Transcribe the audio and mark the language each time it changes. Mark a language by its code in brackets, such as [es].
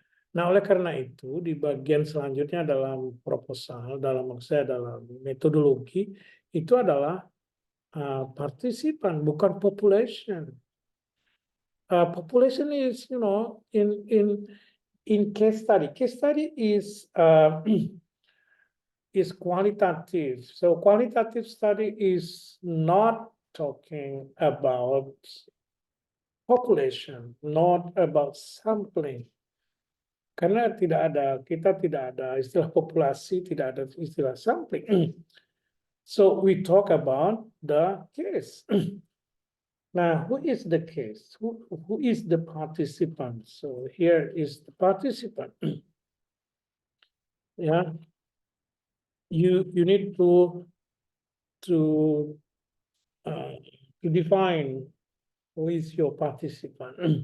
[id] Nah, oleh karena itu, di bagian selanjutnya dalam proposal, dalam maksud saya dalam metodologi, itu adalah partisipan, bukan population. [en] Population is, in case study. Case study is is qualitative. So qualitative study is not talking about population, not about sampling. [id] Karena kita tidak ada istilah populasi, tidak ada istilah sampling. [en] So we talk about the case. Now, who is the case? Who is the participant? So here is the participant. Yeah, you need to define who is your participant.